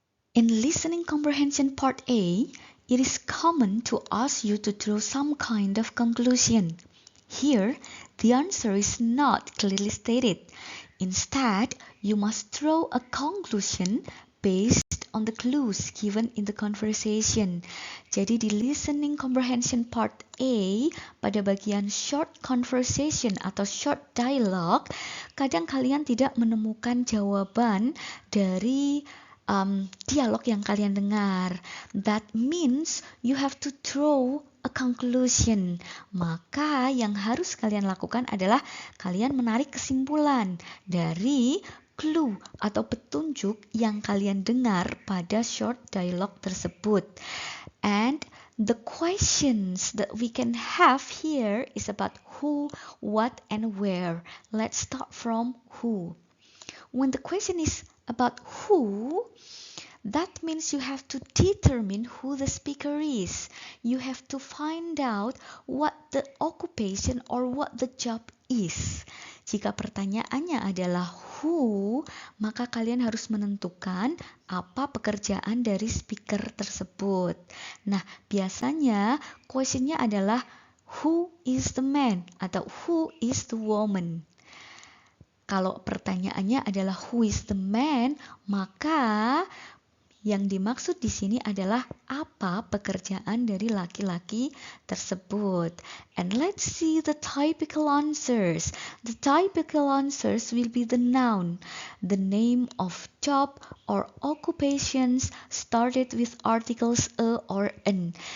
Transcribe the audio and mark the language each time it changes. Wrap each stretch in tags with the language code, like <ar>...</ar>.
<en>In listening comprehension part A, it is common to ask you to draw some kind of conclusion. Here, the answer is not clearly stated. Instead, you must draw a conclusion based on the clues given in the conversation.</en> <id>Jadi di listening comprehension part A, pada bagian short conversation atau short dialogue, kadang kalian tidak menemukan jawaban dari dialog yang kalian dengar.</id> <en>That means you have to draw a conclusion.</en> <id>Maka yang harus kalian lakukan adalah kalian menarik kesimpulan dari clue atau petunjuk yang kalian dengar pada short dialogue tersebut.</id> <en>And the questions that we can have here is about who, what, and where. Let's start from who. When the question is about who, that means you have to determine who the speaker is. You have to find out what the occupation or what the job is.</en> <id>Jika pertanyaannya adalah who, maka kalian harus menentukan apa pekerjaan dari speaker tersebut. Nah, biasanya questionnya adalah</id> <en>who is the man</en> <id>atau</id> <en>who is the woman.</en> <id>Kalau pertanyaannya adalah</id> <en>who is the man,</en> <id>maka yang dimaksud di sini adalah apa pekerjaan dari laki-laki tersebut.</id> <en>And let's see the typical answers. The typical answers will be the noun, the name of job or occupations started with articles a or an.</en>